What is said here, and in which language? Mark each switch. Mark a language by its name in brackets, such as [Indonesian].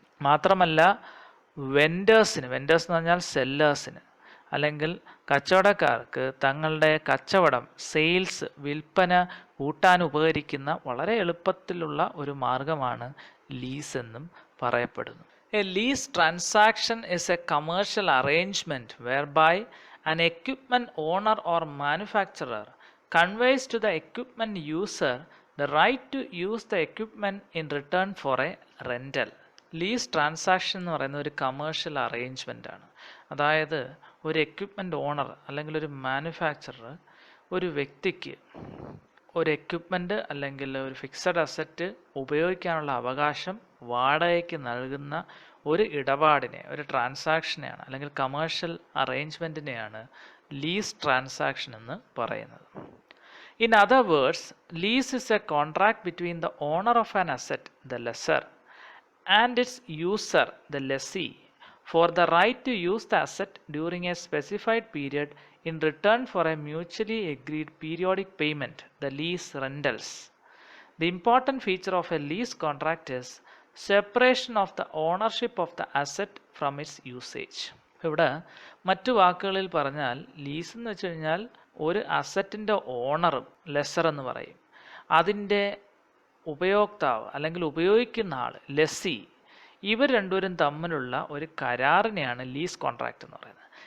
[Malayalam] മാത്രമല്ല വെൻഡേഴ്സ് എന്ന് പറഞ്ഞാൽ സെല്ലേഴ്സിന് അല്ലെങ്കിൽ കച്ചവടക്കാർക്ക് തങ്ങളുടെ കച്ചവടം, സെയിൽസ്, വിൽപ്പന കൂട്ടാൻ ഉപകരിക്കുന്ന വളരെ എളുപ്പത്തിലുള്ള ഒരു മാർഗമാണ് ലീസ് എന്നും പറയപ്പെടുന്നു. [English] A lease transaction is a commercial arrangement whereby an equipment owner or manufacturer conveys to the equipment user the right to use the equipment in return for a rental. [Malayalam] Lease transaction എന്ന് പറയുന്ന ഒരു commercial arrangement ആണ്. അതായത് ഒരു equipment owner അല്ലെങ്കിൽ ഒരു manufacturer ഒരു വ്യക്തിക്ക് ഒരു എക്യുപ്മെൻ്റ് അല്ലെങ്കിൽ ഒരു ഫിക്സഡ് അസറ്റ് ഉപയോഗിക്കാനുള്ള അവകാശം വാടകയ്ക്ക് നൽകുന്ന ഒരു ഇടപാടിനെ, ഒരു ട്രാൻസാക്ഷനെയാണ് അല്ലെങ്കിൽ കമേഴ്ഷ്യൽ അറേഞ്ച്മെൻറ്റിനെയാണ് ലീസ് ട്രാൻസാക്ഷൻ എന്ന് പറയുന്നത്. [English] In other words, lease is a contract between the owner of an asset, the lessor, and its user, the lessee, for the right to use the asset during a specified period in return for a mutually agreed periodic payment, the lease rentals. The important feature of a lease contract is separation of the ownership of the asset from its usage. [Malayalam] ഇവിടെ മറ്റു വാക്കുകളിൽ പറഞ്ഞാൽ lease എന്ന് വെച്ച് കഴിഞ്ഞാൽ ഒരു അസറ്റിൻ്റെ ഓണറും lesser എന്ന് പറയും, അതിൻ്റെ ഉപയോക്താവ് അല്ലെങ്കിൽ ഉപയോഗിക്കുന്ന ആൾ ലെസ്സി, ഇവർ രണ്ടുപേരും തമ്മിലുള്ള ഒരു കരാറിനെയാണ് ലീസ് കോൺട്രാക്റ്റ് എന്ന് പറയുന്നത്.